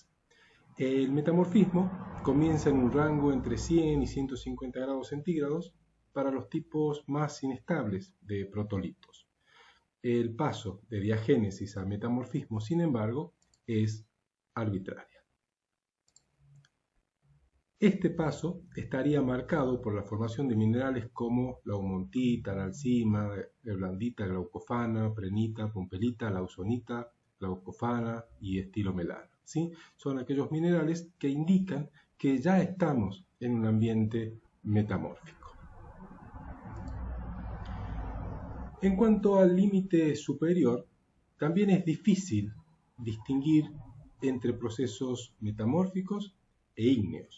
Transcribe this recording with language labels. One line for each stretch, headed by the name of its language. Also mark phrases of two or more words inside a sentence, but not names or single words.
Spanish: El metamorfismo comienza en un rango entre 100 y 150 grados centígrados para los tipos más inestables de protolitos. El paso de diagénesis a metamorfismo, sin embargo, es arbitraria. Este paso estaría marcado por la formación de minerales como la aumontita, la alcima, la blandita, glaucofana, prenita, pumpelita, la ausonita, glaucofana y estilomelana, ¿sí? Son aquellos minerales que indican que ya estamos en un ambiente metamórfico. En cuanto al límite superior, también es difícil distinguir entre procesos metamórficos e ígneos.